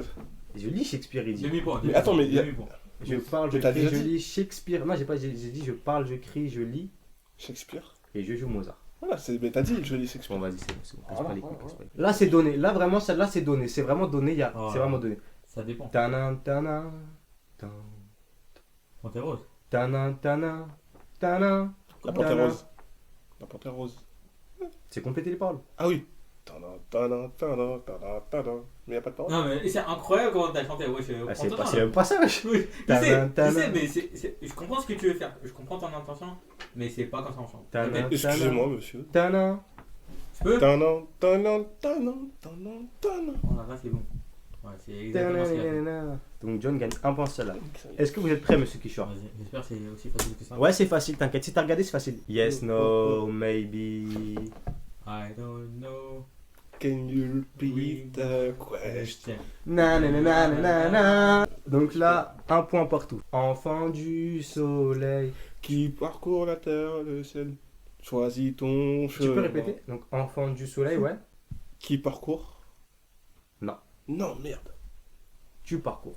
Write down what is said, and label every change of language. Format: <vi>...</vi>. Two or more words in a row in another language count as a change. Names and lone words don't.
<fr>Je lis Shakespeare, il dit. Demi-point. Mais attends, mais il y a- Demi-point. Je parle, je Mais t'as crie, déjà je dit. lis Shakespeare. Non, j'ai dit je parle, je crie, je lis Shakespeare. et je joue Mozart. Voilà, mais t'as dit, je lis Shakespeare. Bon, vas-y, c'est bon, c'est bon. Casse Voilà, pas les couilles, voilà, casse pas les couilles. Là, c'est donné. Là, vraiment, celle-là, c'est donné. C'est vraiment donné. Oh. C'est vraiment donné. Ça dépend. Tana, tana, tan, Panthère rose. tana, tana, tana. La panthère rose. La panthère rose. C'est compléter les paroles. Ah oui. Tana, tana, tana, tana, tana. Mais y a pas de parole. Non, mais c'est incroyable comment t'as chanté. Ouais, Ah, c'est même pas ça, wesh. Oui, Tana, je sais, tana. mais je comprends ce que tu veux faire. Je comprends ton intention, mais c'est pas comme ça on chante. Tana, Répète. Excusez-moi, monsieur. Tana, Tu peux? Tanan, tanan, tanan, tanan, tanan. Oh là, là, c'est bon. Ouais, c'est exactement ce qu'il a fait. Donc John gagne un point sur celle-là. Est-ce que vous êtes prêt, monsieur Kishore? Vas-y, j'espère que c'est aussi facile que ça. Ouais, c'est facile, t'inquiète. Si t'as regardé, c'est facile.</fr> <en>Yes, no, maybe. I don't know. Can you repeat the question? Na na na na na na na.</en> <fr>Donc là, un point partout. Enfant du soleil. Qui parcourt la terre, le ciel. Choisis ton chemin. Tu peux répéter? Donc enfant du soleil, ouais. Qui parcourt? Non. Non, merde. Tu parcours.</fr>